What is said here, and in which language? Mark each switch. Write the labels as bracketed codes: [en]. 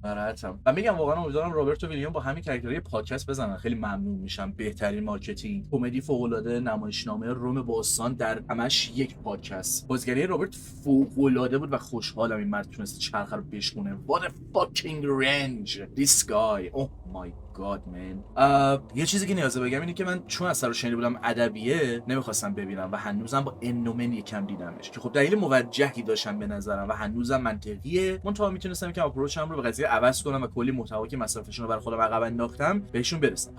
[fa] ناراحتم و میگم واقعا امیدوارم رابرت و ویلیام با همین کاراکترهای پادکست بزنن. خیلی ممنون میشم. بهترین مارکتینگ، کمدی فوق العاده، نمایشنامه روم باستان در همش یک پادکست. بازیگری رابرت فوق العاده بود و خوشحالم این مرد تونست چرخه رو بشکونه. [en] What a fucking range this guy. Oh my god man. [fa] یه چیزی که نیازه بگم اینه که من چون اثر رو شنیده بودم ادبیه نمیخواستم ببینم و هنوزم با انومن یکم دیدمش که خب دلیل موجهی داشتن به نظرم و هنوزم منطقیه. منتها میتونستم که اپروچم رو به قضیه عوض کنم و کلی محتوا که مصرفشون رو برای خودم عقب انداختم بهشون برسم.